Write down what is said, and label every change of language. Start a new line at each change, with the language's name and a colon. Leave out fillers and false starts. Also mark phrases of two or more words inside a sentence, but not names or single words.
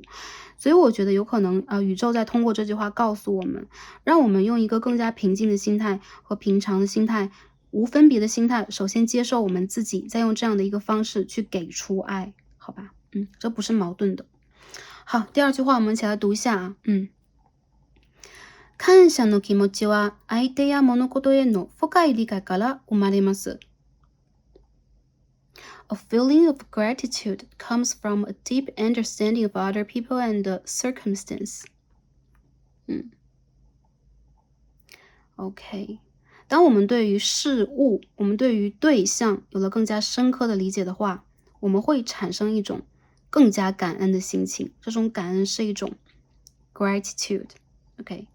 Chinese: 所以我觉得有可能宇宙在通过这句话告诉我们，让我们用一个更加平静的心态和平常的心态，无分别的心态，首先接受我们自己，再用这样的一个方式去给出爱，好吧？这不是矛盾的。好，第二句话我们一起来读一下啊。
Japanese: 感謝の気持ちは相手や物事への深い理解から生まれます。
English: A feeling of gratitude comes from a deep understanding of other people and circumstance.
Chinese: OK， 当我们对于事物，我们对于对象有了更加深刻的理解的话，我们会产生一种更加感恩的心情。这种感恩是一种 gratitude。OK。